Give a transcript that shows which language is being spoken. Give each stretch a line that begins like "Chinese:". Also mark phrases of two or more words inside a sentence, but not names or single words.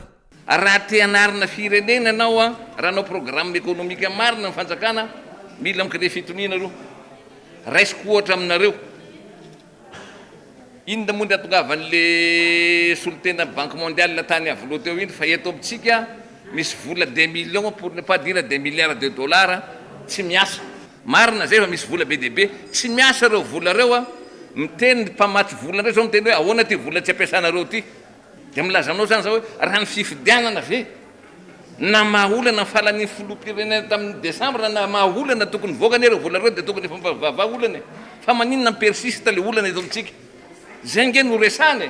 Malagasy: Raha te hanarina firenena anao a raha anao
French: programme économique
Malagasy: marina ny fanjakana mila mikre fitoniana aloha raisiko ohatra aminareo inona moa ny atongavan'le solotena
French: banque mondiale
Malagasy: tany avoloha teo iny fa eto amintsika misy vola
French: 2 millions pour ne pas dire 2 milliards de dollars
Malagasy: tsy miasa marina zay fa misy vola be deaibe tsy miasa reo vola reo a miteny mpamatsy vola reo zao miteny hoe ahoana ty vola tsy ampiasanareo ty de milazanao zany zao hoe raha ny fifidianana ve na mahaolana falan'ny filoham-pirenena tamin'ny décembre na mahaolana tokony voakany reo vola reo de tokony efa vaolana fa maninona persiste le olana eto amintsika zay nge no resany.